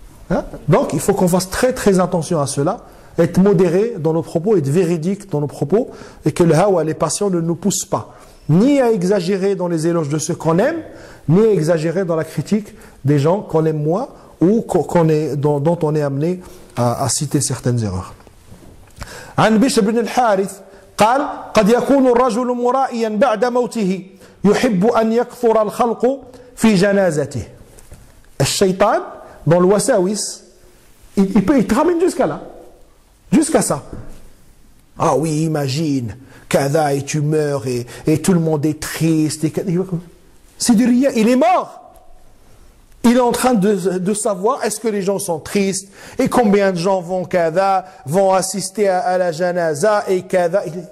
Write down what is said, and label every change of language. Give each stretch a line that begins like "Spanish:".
French: Hein? Donc, il faut qu'on fasse très très attention à cela, être modéré dans nos propos, être véridique dans nos propos, et que le hawa, les passions ne nous poussent pas, ni à exagérer dans les éloges de ceux qu'on aime, ni à exagérer dans la critique des gens qu'on aime moins, ou dont on est amené à citer certaines erreurs.
Arabic: عن بشر بن الحارث قال قد يكون الرجل مرائيا بعد موته يحب أن يكثر الخلق في جنازته.
French: الشيطان dans le wasawis, il te ramène jusqu'à là, jusqu'à ça. Ah oui, imagine, kada, et tu meurs, et tout le monde est triste. C'est du rien, il est mort. Il est en train de savoir est-ce que les gens sont tristes, et combien de gens vont assister à la janaza, et kada.